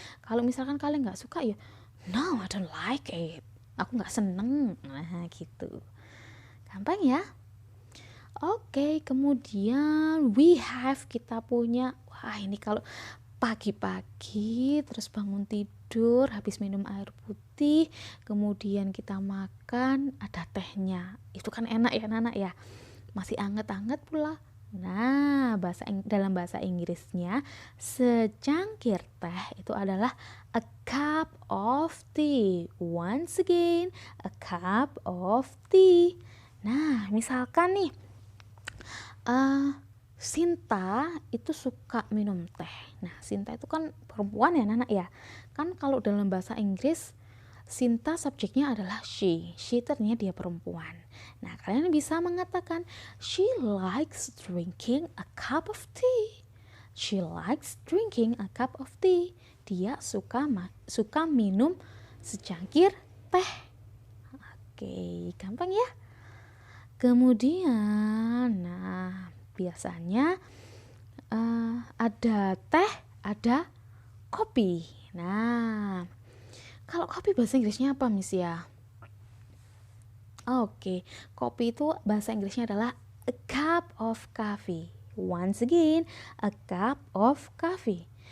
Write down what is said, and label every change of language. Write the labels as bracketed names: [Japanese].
[Indonesian] Kalau misalkan kalian nggak suka, ya [English] no, I don't like it. [Indonesian] Aku nggak seneng. Nah, gitu. Gampang ya. Oke, kemudian kita punya, wah ini kalau pagi-pagi terus bangun tidur, habis minum air putih, kemudian kita makan, ada tehnya. Itu kan enak ya anak-anak ya. Masih anget-anget pula. Nah, dalam bahasa Inggrisnya, secangkir teh itu adalah [English] a cup of tea. Once again, a cup of tea. [Indonesian] Nah, misalkan nih, Sinta itu suka minum teh. Nah, Sinta itu kan perempuan ya anak ya. Kan kalau dalam bahasa Inggris, Sinta subjeknya adalah she. She ternyata dia perempuan. Nah, kalian bisa mengatakan [English] she likes drinking a cup of tea. She likes drinking a cup of tea. [Indonesian] Dia suka minum secangkir teh. Oke, gampang ya. Kemudian, nah biasanya ada teh, ada kopi. Nah, kalau kopi bahasa Inggrisnya apa, Miss ya? Oke, kopi itu bahasa Inggrisnya adalah [English] a cup of coffee. Once again, a cup of coffee.